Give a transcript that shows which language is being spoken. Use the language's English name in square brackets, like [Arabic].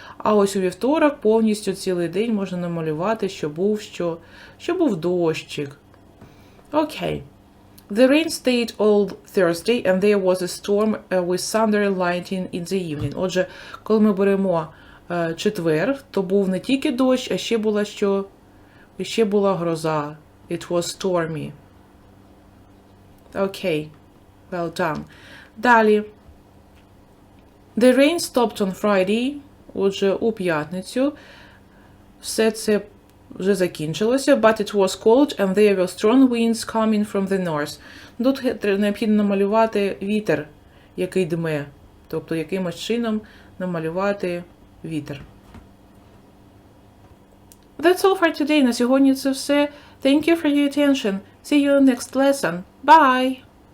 [Ukrainian] А ось у вівторок повністю цілий день можна намалювати, що був дощик. Окей. [English] The rain stayed all Thursday, and there was a storm with thunder and lightning in the evening. [Ukrainian] Отже, коли ми беремо четвер, то був не тільки дощ, а ще була що? Ще була гроза. [English] It was stormy. [Ukrainian] Окей. [English] Well done. [Ukrainian] Далі. [English] The rain stopped on Friday. [Ukrainian] Отже, у п'ятницю. Все це вже закінчилося. [English] But it was cold and there were strong winds coming from the north. [Ukrainian] Тут необхідно намалювати вітер, який дме. Тобто, якимось чином намалювати вітер. [English] That's all for today. [Ukrainian] На сьогодні це все. [English] Thank you for your attention. See you next lesson. Bye!